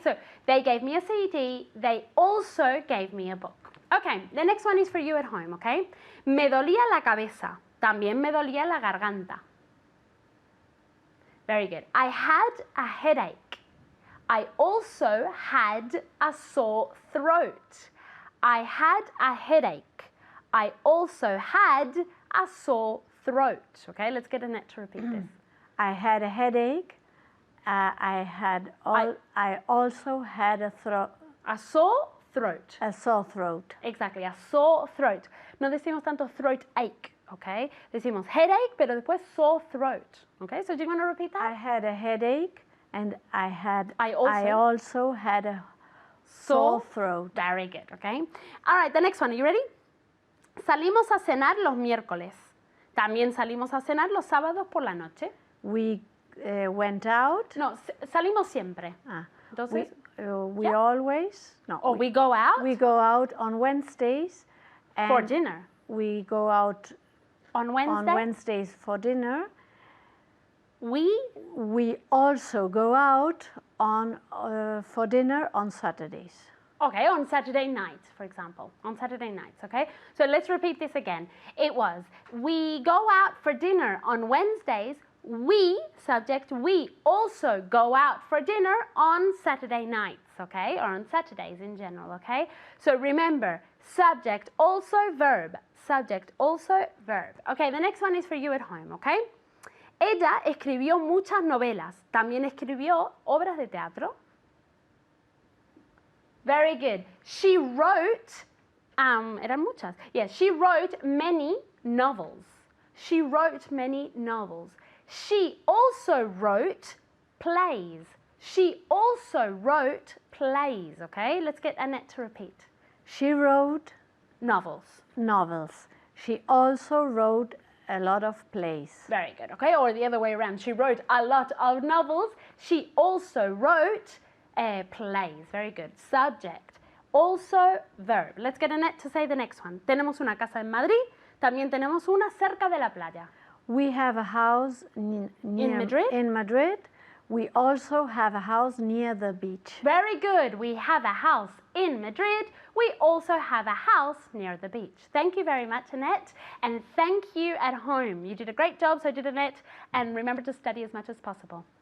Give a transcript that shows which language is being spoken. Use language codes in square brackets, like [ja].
[en] So they gave me a CD, they also gave me a book. Okay, the next one is for you at home, okay? [es] Me dolía la cabeza, también me dolía la garganta. [en] Very good. I had a headache. I also had a sore throat. I had a headache. I also had a sore throat. Okay, let's get Annette to repeat this. I had a headache. I also had a sore throat. A sore throat. Exactly, a sore throat. [es] No decimos tanto [en] throat ache, okay? [es] Decimos headache, pero después [en] sore throat. Okay, so do you want to repeat that? I had a headache and I also also had a sore throat. Very good, okay? All right, the next one, are you ready? [es] Salimos a cenar los miércoles. También salimos a cenar los sábados por la noche. [en] We went out. [es] No, salimos siempre. Entonces, [en] we always. No. We go out. We go out on Wednesdays. And for dinner. We go out on Wednesdays for dinner. We also go out for dinner on Saturdays. Okay, on Saturday nights, for example. On Saturday nights, okay? So let's repeat this again. It was, we go out for dinner on Wednesdays. We, subject, we also go out for dinner on Saturday nights, okay? Or on Saturdays in general, okay? So remember, subject, also verb. Subject, also verb. Okay, the next one is for you at home, okay? [es] Ella escribió muchas novelas. También escribió obras de teatro. [en] Very good. She wrote, [es] eran muchas. [en] Yes, she wrote many novels. She wrote many novels. She also wrote plays. She also wrote plays, okay? Let's get Annette to repeat. She wrote novels. She also wrote a lot of plays. Very good, okay? Or the other way around. She wrote a lot of novels. She also wrote plays. Very good. Subject. Also verb. Let's get Annette to say the next one. [es] Tenemos una casa en Madrid. También tenemos una cerca de la playa. [en] We have a house in Madrid. We also have a house near the beach. Very good. We have a house in Madrid. We also have a house near the beach. Thank you very much, Annette. And thank you at home. You did a great job, so did Annette. And remember to study as much as possible.